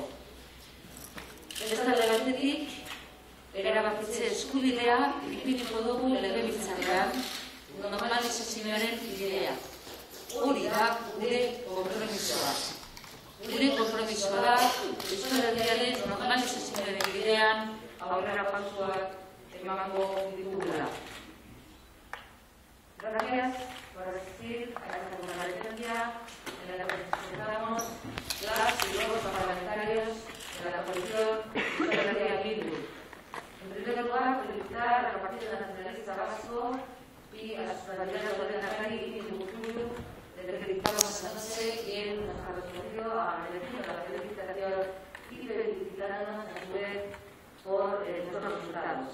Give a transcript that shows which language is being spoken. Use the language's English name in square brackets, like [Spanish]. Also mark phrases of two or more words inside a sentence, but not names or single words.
[Basque] Beste alde batetik, erabakitze eskubidea ipiniko dugu legebiltzarrean normalizazioaren bidea. Hori da gure konpromisoa. Gure konpromisoa da Euskal Herriaren normalizazioaren bidean aurrera pausoak emango ditugula. [Spanish] Gracias por asistir a esta comparecencia en la que presentamos las y los parlamentarios de la coalición Euskal Herria Bildu. En primer lugar, felicitar al Partido Nacionalista Vasco y a su candidato al lehendakari Inigo Urkullu, del que dictamos anoche, quien nos ha respondido a la felicitación y felicitarnos a su vez por nuestros resultados.